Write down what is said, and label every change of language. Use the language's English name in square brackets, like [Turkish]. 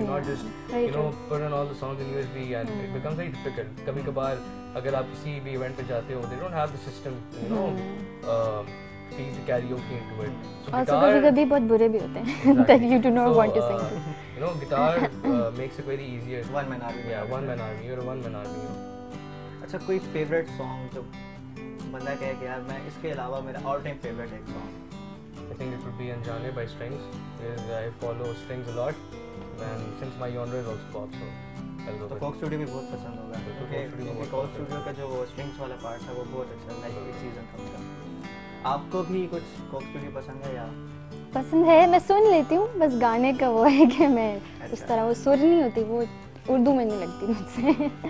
[English] You cannot just put on all the songs in USB and it becomes very difficult. [Hindi] कभी कभार अगर आप किसी भी event पे जाते हो, [English] they don't have the system, feed the karaoke into it. So also [Hindi] कभी बहुत बुरे भी होते हैं [English] that you do not want to sing. Guitar makes it very easier. One man army. Yeah, one man army. You're a one man army. [Hindi] अच्छा, कोई favorite song जो बंदा कहे कि यार मैं इसके अलावा मेरा all time favorite एक song? [English] I think it would be Anjane by Strings, because I follow Strings a lot, and since my genre is also pop, so I'll go. [Hindi] तो Coke Studio भी बहुत पसंद होगा, क्योंकि Coke Studio का जो Strings वाला पार्ट था वो बहुत अच्छा, लाइक एक सीजन था उसका। आपको भी कुछ Coke Studio पसंद है या? पसंद है, मैं सुन लेती हूँ, बस गाने का वो है कि मैं उस तरह वो सुर नहीं होती, वो उर्दू में नहीं लगती मुझसे।